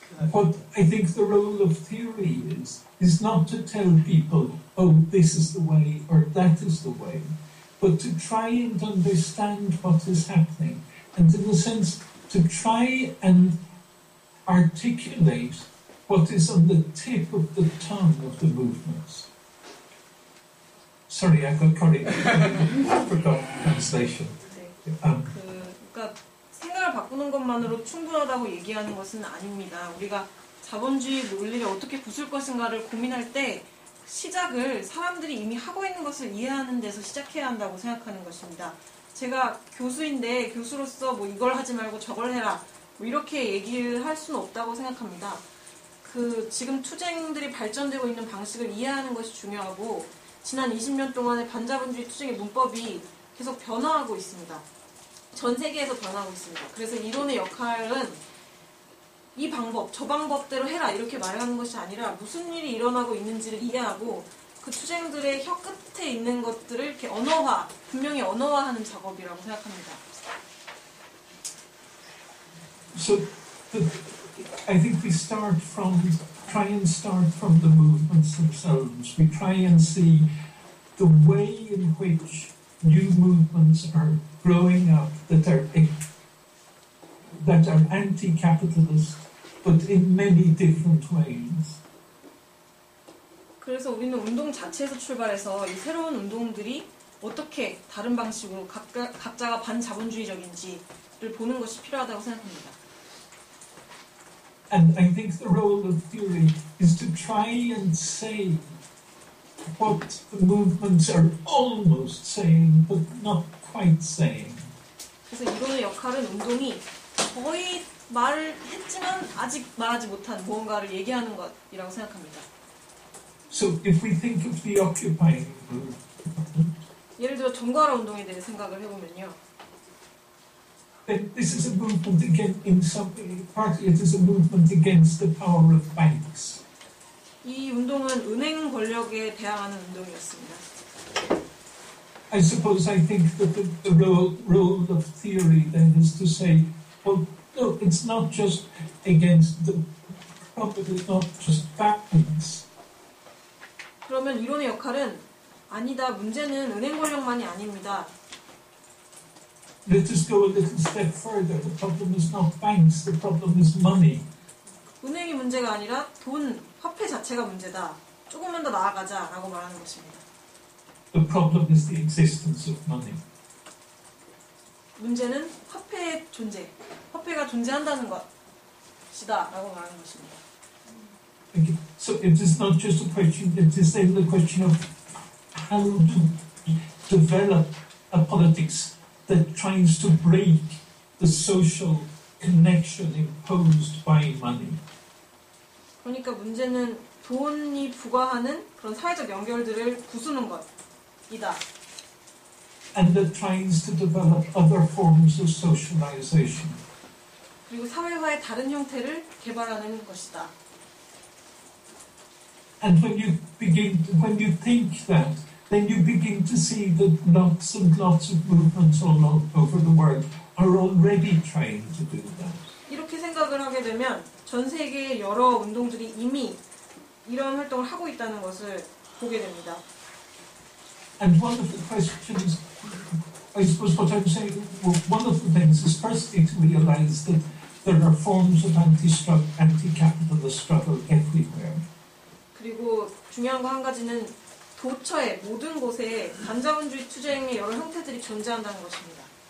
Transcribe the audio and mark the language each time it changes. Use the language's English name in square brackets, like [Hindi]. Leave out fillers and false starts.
[English] What I think the role of theory is not to tell people, oh, this is the way or that is the way, but to try and understand what is happening, and in a sense, to try and articulate what is on the tip of the tongue of the movements. Sorry, I got corrected. I forgot translation. [Korean] 그러니까 생각을 바꾸는 것만으로 충분하다고 얘기하는 것은 아닙니다. 우리가 자본주의 논리를 어떻게 부술 것인가를 고민할 때 시작을 사람들이 이미 하고 있는 것을 이해하는 데서 시작해야 한다고 생각하는 것입니다. 제가 교수인데 교수로서 뭐 이걸 하지 말고 저걸 해라 뭐 이렇게 얘기를 할 수는 없다고 생각합니다. 지금 투쟁들이 발전되고 있는 방식을 이해하는 것이 중요하고 지난 20년 동안의 반자본주의 투쟁의 문법이 계속 변화하고 있습니다. 전 세계에서 변하고 있습니다. 그래서 이론의 역할은 이 방법, 저 방법대로 해라 이렇게 말하는 것이 아니라 무슨 일이 일어나고 있는지를 이해하고 그 투쟁들의 혀 끝에 있는 것들을 이렇게 분명히 언어화하는 작업이라고 생각합니다. [English] So, I think we try and start from the movements themselves. We try and see the way in which new movements are growing up that are anti-capitalist, but in many different ways. [Korean] 그래서 우리는 운동 자체에서 출발해서 이 새로운 운동들이 어떻게 다른 방식으로 각자가 반자본주의적인지를 보는 것이 필요하다고 생각합니다. [English] And I think the role of theory is to try and say what the movements are almost saying, but not quite saying. [Korean] 그래서 이론의 역할은 운동이 거의 말을 했지만 아직 말하지 못한 무언가를 얘기하는 것이라고 생각합니다. [English] So if we think of the occupying movement, [Korean] 예를 들어 점거하라 운동에 대해 생각을 해보면요. [English] then this is a movement partly it is a movement against the power of banks. [Korean] 이 운동은 은행 권력에 대항하는 운동이었습니다. [English] I suppose I think that the role of theory then is to say, well, no, it's not just against the probably not just banks. [Korean] 그러면 이론의 역할은 아니다. 문제는 은행 권력만이 아닙니다. [English] Let us go a little step further. The problem is not banks. The problem is money. [Korean] 은행이 문제가 아니라 화폐 자체가 문제다. 조금만 더 나아가자라고 말하는 것입니다. [English] The problem is the existence of money. [Korean] 문제는 화폐의 존재, 화폐가 존재한다는 것이다라고 말하는 것입니다. [English] Okay. So it is not just a question. It is then the question of how to develop a politics that tries to break the social connection imposed by money. [Korean] 그러니까 문제는 돈이 부과하는 그런 사회적 연결들을 부수는 것이다. [English] And that tries to develop other forms of socialization. [Korean] 그리고 사회화의 다른 형태를 개발하는 것이다. [English] And when you think that, then you begin to see that lots and lots of movements all over the world are already trying to do that. [Korean] 이렇게 생각을 하게 되면 전 세계의 여러 운동들이 이미 이런 활동을 하고 있다는 것을 보게 됩니다. [English] And one of the questions, I suppose what I'm saying, well, one of the things is firstly to realize that there are forms of anti-capitalist struggle everywhere. [Korean] 그리고 중요한 거 한 가지는 도처에 모든 곳에 반자본주의 투쟁의 여러 형태들이 존재한다는 것입니다.